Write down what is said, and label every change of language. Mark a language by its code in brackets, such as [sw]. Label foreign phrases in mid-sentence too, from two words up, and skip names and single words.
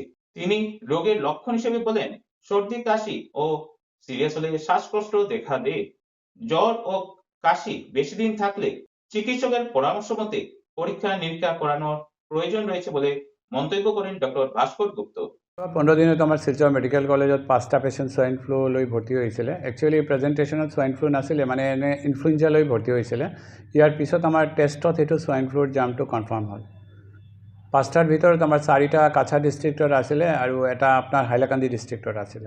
[bn] তিনি রোগের লক্ষণ হিসেবে বলেন, সর্দি কাশি ও সিরিয়াস হলে শ্বাসকষ্ট দেখা দেয়। জ্বর ও কাশি বেশি দিন থাকলে চিকিৎসকের পরামর্শ মতে পরীক্ষা নিরীক্ষা করানোর প্রয়োজন রয়েছে বলে মন্তব্য করেন ডক্টর ভাস্কর গুপ্ত। [as] 15 দিনত আমাৰ শিলচৰ মেডিকেল কলেজত 5টা [en] patient swine flu [as] লৈ ভৰ্তি হৈছিলে। [en] actually presentation swine flu [as] নাছিলে, মানে এনে ইনফ্লুৱেঞ্জা লৈ ভৰ্তি হৈছিলে। ইয়াৰ পিছত আমাৰ টেষ্টত সেইটো [en] swine flu [as] জামটো কনফাৰ্ম হ'ল। 5টাৰ ভিতৰত আমাৰ 4টা কাছাৰ ডিষ্ট্ৰিক্টৰ আছিলে আৰু এটা আপোনাৰ হাইলাকান্দি ডিষ্ট্ৰিক্টৰ আছিলে।